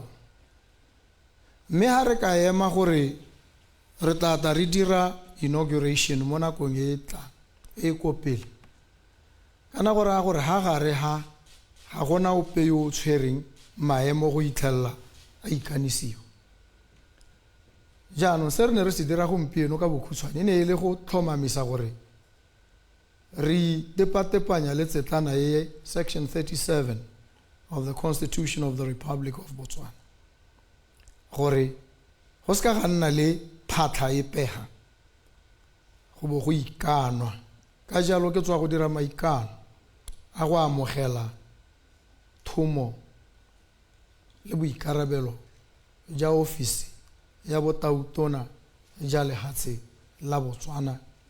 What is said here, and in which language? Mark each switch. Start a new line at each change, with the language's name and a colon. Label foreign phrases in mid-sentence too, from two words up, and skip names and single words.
Tswana: Mme ha re ka ema gore re tla re dira inauguration mo nakong e tlang e kopele kana gore ha gare ha gona ope yo o tshwereng maemo go itlhella a ikanisiwa. Jaanong se re ne re se dira gompieno ka bokhutshwane ne e le go tlhomamisa gore re tepatepanya le tsetlana e
English: section 37 of the Constitution of the Republic of Botswana
Tswana: gore go se ka ga nna le phatlha e pega go bo go ikanwa. Ka jalo ke tswa go dira maikano a go amogela thomo le boikarabelo ja ofisi ya botautona ja lehatshe la Botswana.